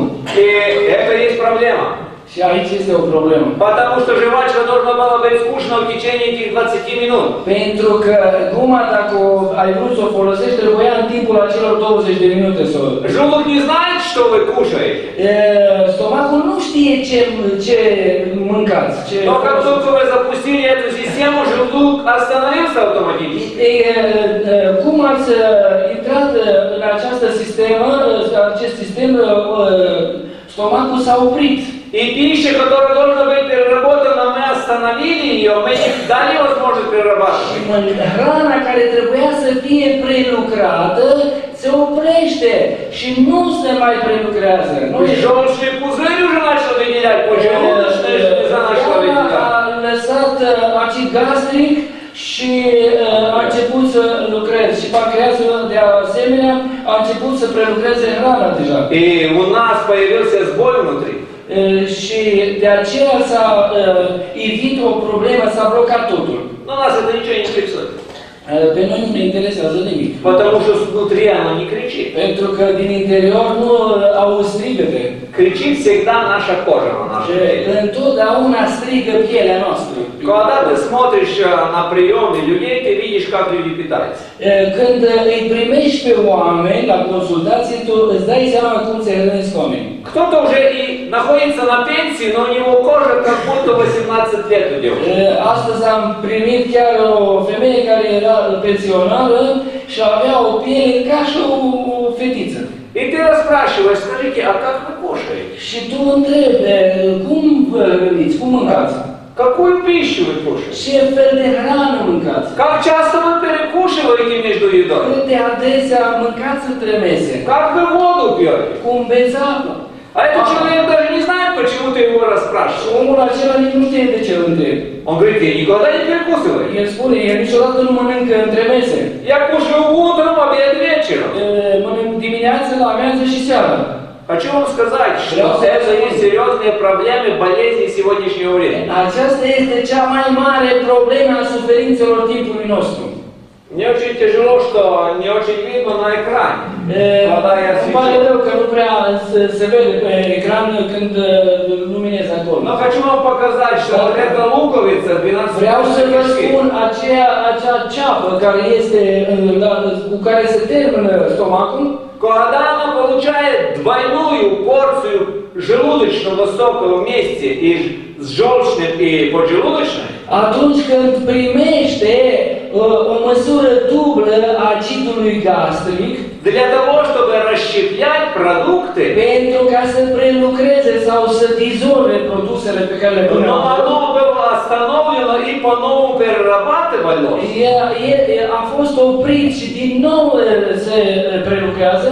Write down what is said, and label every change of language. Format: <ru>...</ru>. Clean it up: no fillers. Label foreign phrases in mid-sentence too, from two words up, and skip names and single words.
<ru>И это есть проблема.</ru> <ro>Și aici este o problemă.</ro> <ru>Потому что жвачка должна была быть скучна в течение этих 20 минут.</ru> <ro>Pentru că guma, dacă ai vrut să o folosești, trebuia în timpul acelor 20 de minute să o...</ro> <ru>Желудок не знает, что вы кушаете.</ru> <ro>Stomacul nu știe ce mâncați.</ro> <ru>Но как только вы запустили эту систему, желудок остановился автоматически.</ru> <ro>Cum ați intrat în această sistemă, acest sistem, stomacul s-a oprit.</ro> <ru>И пища, которая должна быть переработана, мы остановили ее, мы не дали возможность перерабатывать.</ru> <ro>Hrana care trebuia să fie prelucrată se oprește și nu se mai prelucrează.</ro> <ru>Желчный пузырь уже начал выделять поджелудочное, что нельзя начало выделять.</ru> <ro>A lăsat acid gastric și a început să lucreze. Și pancreasul de asemenea a început să prelucreze hrana deja.</ro> <ru>И у нас появился сбой внутри.</ru> <ro>Și de aceea s-a evit o problemă, s-a blocat totul.</ro> <ru>Но нас это ничего не интересует.</ru> <ro>Pe noi nu ne interesează nimic.</ro> <ru>Потому что внутри оно не кричит.</ru> <ro>Pentru că din interior nu au strigăte.</ro> <ru>Кричит всегда наша кожа на нашем теле.</ru> <ro>Întotdeauna strigă pielea noastră.</ro> <ru>Когда ты смотришь на приемы людей, ты видишь, как люди питаются.</ru> <ro>Când îi primești pe oameni la consultație, tu îți dai seama cum se hrănesc oamenii.</ro> <ru>Кто-то уже и находится на пенсии, но у него кожа как будто 18 лет у девушки.</ru> <ro>Astăzi am primit chiar o femeie care era pensionară și avea o piele ca și o fetiță.</ro> <ru>И ты расспрашиваешь, скажите, а как вы кушаете?</ru> <ro>Și tu întrebi, cum vă hrăniți, cum mâncați?</ro> <ru>Какую пищу вы кушаете?</ru> <ro>Ce fel de hrană mâncați?</ro> <ru>Как часто вы перекушиваете между едой?</ru> <ro>Cât de adesea mâncați între mese?</ro> <ru>Как вы воду пьете?</ru> <ro>Cum beți apă?</ro> <ru>А этот человек даже не знает, почему ты его</ru> <ro>Și</ro> <ru>расспрашиваешь.</ru> <ro>omul acela nici nu știe de ce îl întrebi.</ro> <ru>Он говорит, я никогда не перекусываю.</ru> <ro>El spune, el niciodată nu mănâncă între mese.</ro> <ru>Я кушаю утром, обед, вечером.</ru> <ro>Mănânc dimineața, la amiază și seara.</ro> <ru>Хочу вам сказать, что это есть серьезные проблемы болезни сегодняшнего времени.</ru> <ro>Aceasta este cea mai mare problemă a suferințelor timpului nostru.</ro> <ru>Мне очень тяжело, что не очень видно на экране. Когда я</ru> <ro>Îmi pare</ro> <ru>свечу.</ru> <ro>rău că nu prea se vede pe ecran când luminez acolo.</ro> <ru>Но хочу вам показать, что вот эта луковица 12</ru> <ro>Vreau să vă</ro> <ru>кишки,</ru> <ro>spun acea ceapă care este, cu care se termină stomacul,</ro> <ru>когда она получает двойную порцию желудочного сока вместе и с желчным и поджелудочным,</ru> <ro>atunci când primește o măsură dublă a acidului gastric,</ro> <ru>для того, чтобы расщеплять продукты,</ru> <ro>pentru ca să prelucreze sau să dizolve produsele pe care le punem.</ro> <ru>но оно было остановлено и по-новому перерабатывалось.</ru> <ro>A fost oprit și din nou se prelucrează,</ro>